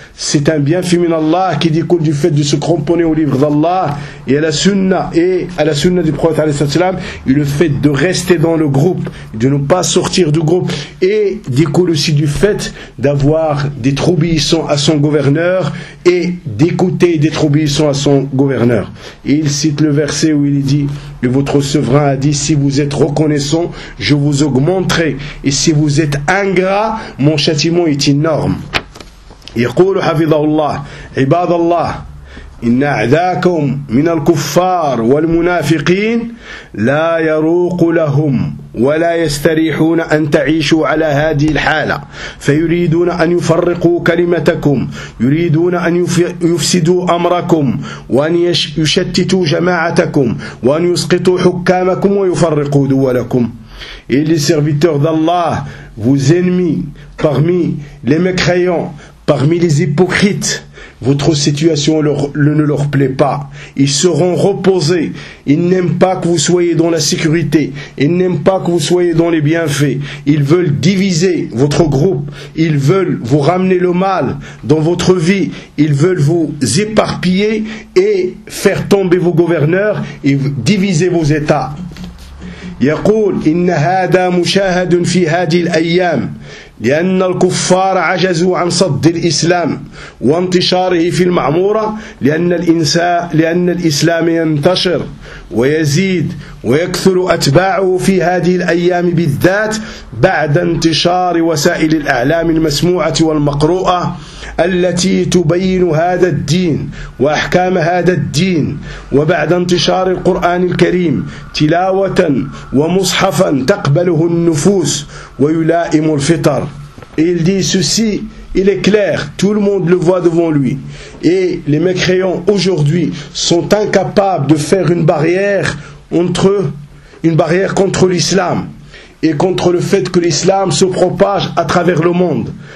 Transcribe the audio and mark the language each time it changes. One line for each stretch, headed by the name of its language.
French: C'est un bienfait Allah qui découle du fait de se cramponner au livre d'Allah et à la sunna, et à la sunna du prophète, et le fait de rester dans le groupe, de ne pas sortir du groupe, et découle aussi du fait d'avoir des troubillissons à son gouverneur et d'écouter des troubillissons à son gouverneur. Et il cite le verset où il dit: et votre souverain a dit, si vous êtes reconnaissant, je vous augmenterai, et si vous êtes ingrat, mon châtiment est énorme.
Arabic: يقول حفظه الله عباد الله إن أعداكم من الكفار والمنافقين لا يروق لهم ولا يستريحون أن تعيشوا على هذه الحالة فيريدون أن يفرقوا كلمتكم يريدون أن يفسدوا أمركم وأن يشتتوا جماعتكم وأن يسقطوا حكامكم ويفرقوا دولكم.
French: Et les serviteurs d'Allah, vos ennemis parmi les mécréants, parmi les hypocrites, votre situation ne leur plaît pas. Ils seront reposés. Ils n'aiment pas que vous soyez dans la sécurité. Ils n'aiment pas que vous soyez dans les bienfaits. Ils veulent diviser votre groupe. Ils veulent vous ramener le mal dans votre vie. Ils veulent vous éparpiller et faire tomber vos gouverneurs et diviser vos états.
Arabic: يقول إن هذا مشاهد في هذه الأيام لأن الكفار عجزوا عن صد الإسلام وانتشاره في المعمورة لأن الإسلام ينتشر ويزيد ويكثر أتباعه في هذه الأيام بالذات بعد انتشار وسائل الأعلام المسموعة والمقروءة التي تبين هذا الدين وأحكام هذا الدين وبعد انتشار القرآن الكريم تلاوة ومصحفا تقبله النفوس ويلائم الفطر.
French: Et il dit ceci, il est clair, tout le monde le voit devant lui. Et les mécréants aujourd'hui sont incapables de faire une barrière entre eux, une barrière contre l'islam et contre le fait que l'islam se propage à travers le monde.